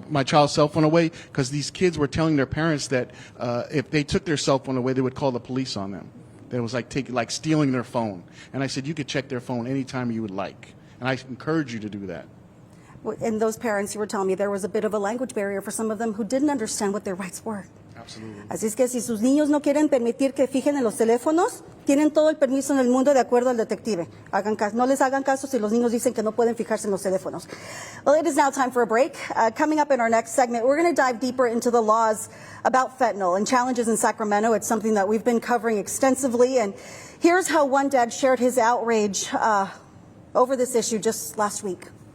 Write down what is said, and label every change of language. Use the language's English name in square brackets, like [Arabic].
[English] my child's cell phone away, because these kids were telling their parents that if they took their cell phone away, they would call the police on them. That was like stealing their phone. And I said, you could check their phone anytime you would like. And I encourage you to do that. And those parents, you were telling me there was a bit of a language barrier for some of them who didn't understand what their rights were. Absolutely. [Spanish] Así es que si sus niños no quieren permitir que fijen en los teléfonos, tienen todo el permiso en el mundo de acuerdo al detective. No les hagan caso si los niños dicen que no pueden fijarse en los teléfonos. [English] Well, it is now time for a break. Coming up in our next segment, we're going to dive deeper into the laws about fentanyl and challenges in Sacramento. It's something that we've been covering extensively. And here's how one dad shared his outrage over this issue just last week.